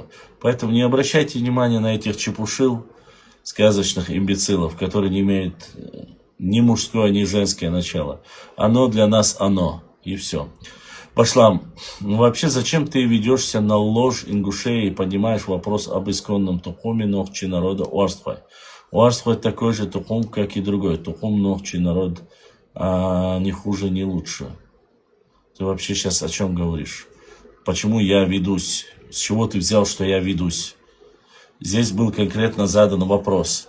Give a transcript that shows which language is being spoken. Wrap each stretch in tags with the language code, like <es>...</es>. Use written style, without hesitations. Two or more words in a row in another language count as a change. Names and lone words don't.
<ru>Поэтому не обращайте внимания на этих чепушил, сказочных имбецилов, которые не имеют ни мужское, ни женское начало. Оно для нас оно. И все. Пошла. Вообще, зачем ты ведешься на ложь ингушей и поднимаешь вопрос об исконном тухуме Нохчи народа Уарстхой? Уарстхой такой же тухум, как и другой. Тухум Нохчи народ не хуже, не лучше. Ты вообще сейчас о чем говоришь? Почему я ведусь? С чего ты взял, что я ведусь? Здесь был конкретно задан вопрос.</ru>